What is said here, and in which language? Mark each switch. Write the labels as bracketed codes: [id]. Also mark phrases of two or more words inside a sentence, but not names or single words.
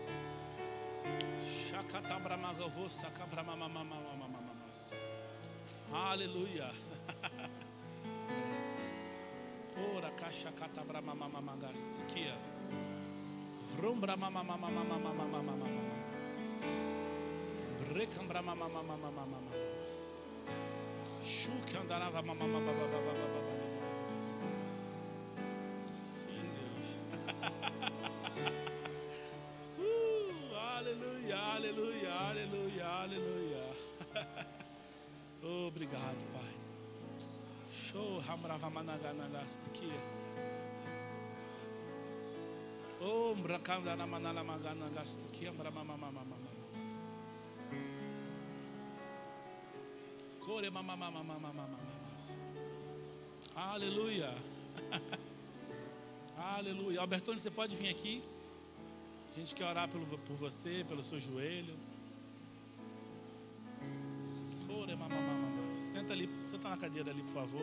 [pt] Shakata brama gavo saka brama mama mama mama mama. Hallelujah. Ora caixa kata brama mama mama gastikia. Vrum brama mama mama mama mama mama mama. Brekam brama mama mama mama mama. Shuka andarava mama mama baba baba baba. Aleluia, aleluia, aleluia. Obrigado, Pai. Show hamrava managanagastikia. Oh, mrakanda na manala maganagastikia, mramama mama mama mama. Kore mama mama mama mama mama. Aleluia. Aleluia. Albertone, você pode vir aqui? A gente quer orar por você, pelo seu joelho. Senta ali, senta na cadeira ali, por favor.